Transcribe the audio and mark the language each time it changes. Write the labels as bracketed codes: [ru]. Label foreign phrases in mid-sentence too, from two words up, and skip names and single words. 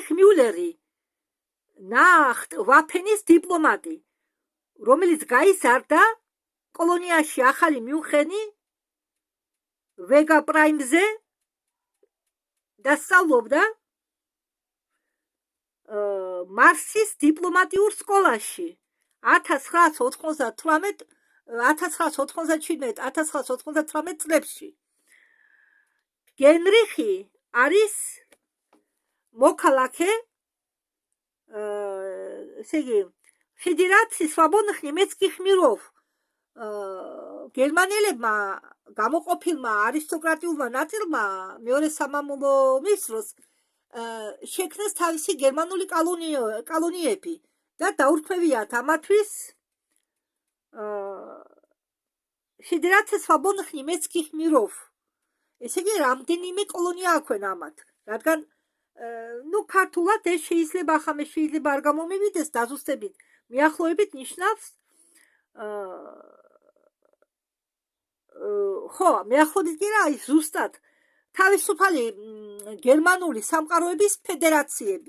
[ka] მიულერი, ნახტ ვაფენის დიპლომატი, რომელიც გაიზარდა კოლონიაში ახალი მიუნხენი ვეგა პრაიმზე და სწავლობდა მარსის დიპლომატიურ სკოლაში 1997-1998 წლებში. გენრიხი არის მოქალაქე ესე იგი ფედერაციის свободных [ru] немецких миров [ka] გერმანელებმა გამოყოფილმა არისტოკრატიულმა ნაწილმა მეორე სამამულო ომის დროს შექმნეს თავისი გერმანული კოლონიები და დაურქმევიათ ამათვის [ru] Федерация свободных немецких миров. [ka] ესე იგი რამდენიმე კოლონია აქვენ ამათ, რადგან ქართულად ეს შეიძლება არ გამომივიდეს დაზუსტებით, მიახლოებით ნიშნავს ხო, მიახლოებით კი რა, ის ზუსტად თავისუფალი გერმანული სამყაროების ფედერაციები.